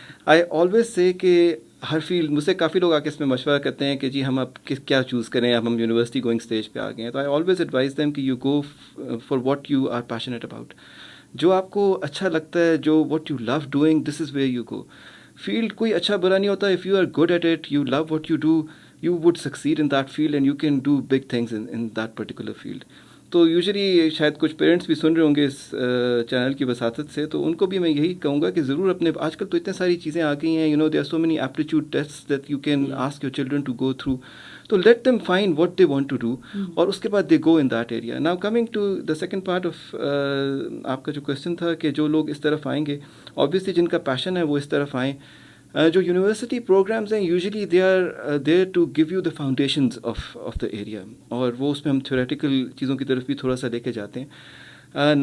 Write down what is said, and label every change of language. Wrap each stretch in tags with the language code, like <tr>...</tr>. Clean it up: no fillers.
<en>I always say</en> <ur>کہ ہر field, مجھ سے کافی لوگ آ کے اس میں مشورہ کرتے ہیں کہ جی ہم اب کیا چوز کریں، اب ہم یونیورسٹی گوئنگ اسٹیج پہ آ گئے ہیں. تو</ur> <en>I always advise them کہ you go for what you are passionate about.</en> <ur>جو آپ کو اچھا لگتا ہے،</ur> <en>جو what you love doing, this is where you go.</en> <ur>Field کوئی اچھا برا نہیں ہوتا.</ur> <en>If you are good at it, you love what you do, you would succeed in that field and you can do big things in that particular field.</en> <ur>تو usually شاید کچھ parents بھی سن رہے ہوں گے اس چینل کی وساطت سے، تو ان کو بھی میں یہی کہوں گا کہ ضرور اپنے، آج کل تو اتنے ساری چیزیں آ گئی ہیں،</ur> <en>there are so many aptitude tests that you can ask your children to go through. تو let them find what they want to do</en> <ur>اور اس کے بعد</ur> <en>they go in that area. Now coming to the second part of</en> <ur>آپ کا جو question تھا کہ جو لوگ اس طرف آئیں گے، obviously جن کا پیشن ہے وہ اس طرف آئیں. جو یونیورسٹی پروگرامز ہیں</ur> <en>usually they are there to give you the foundations of the area,</en> <ur>اور وہ اس میں ہم تھیوریٹیکل چیزوں کی طرف بھی تھوڑا سا لے کے جاتے ہیں.</ur>